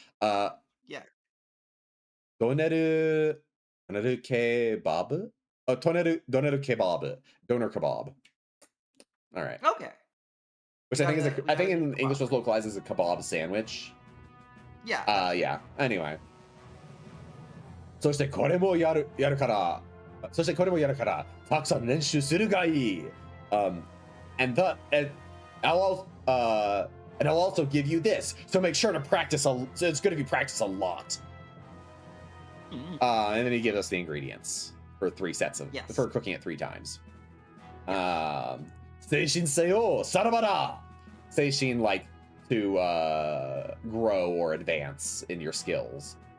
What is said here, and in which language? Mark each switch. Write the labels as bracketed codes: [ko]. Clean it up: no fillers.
[en] Yeah. Doneru kebab. Doneru kebab. Doner kebab. All right. Okay. Which I think is I think in kebab. English was localized as a kebab sandwich. Yeah. Yeah. Anyway. [ja] そしてこれもやるから。そしてこれもやるから。たくさん練習するがいい。 [en] And I'll also give you this. So make sure to practice so it's good if you practice a lot. And then he gives us the ingredients for 3 sets of for cooking it 3 times. Seishin seyo sarabara. Seishin like to grow or advance in your skills.